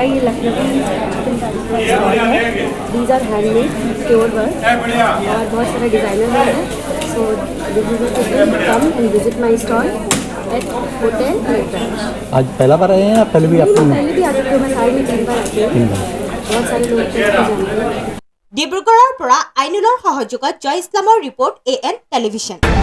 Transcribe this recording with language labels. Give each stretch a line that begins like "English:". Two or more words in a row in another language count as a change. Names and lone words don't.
Hindi: ये लखनवी
English: these are handmade pure work
Hindi: और बहुत सारे डिज़ाइनर हैं।
English: so come and visit my stall at hotel Lake.
Hindi: आज पहला बार आए हैं या पहले भी आपको? पहले भी आते थे, मैं साल में 3 बार आती हूँ। बहुत सारे लोग जानते हैं।
Assamese: ডিব্ৰুগড়ৰ পৰা আইনুলৰ সহযোগত জয় ইছলামৰ ৰিপৰ্ট AN টেলিভিছন।